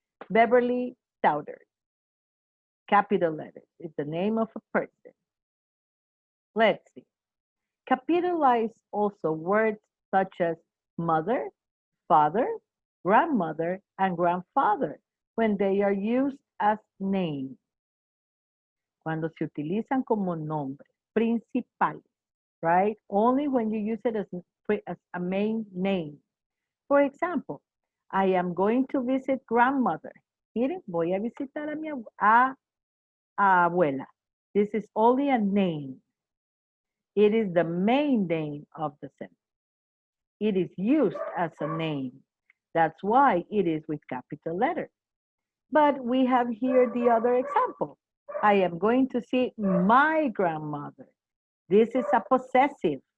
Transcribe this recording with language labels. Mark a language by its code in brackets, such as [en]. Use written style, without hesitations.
[en] Beverly Souders, capital letters, is the name of a person. Let's see. Capitalize also words such as mother, father, grandmother, and grandfather when they are used as names. [es] Cuando se utilizan como nombres principales, [en] right? Only when you use it as a main name. For example, I am going to visit grandmother. [es] Miren, voy a visitar a mi abuela. [en] This is only a name. It is the main name of the sentence. It is used as a name. That's why it is with capital letters. But we have here the other example. I am going to see my grandmother. This is a possessive.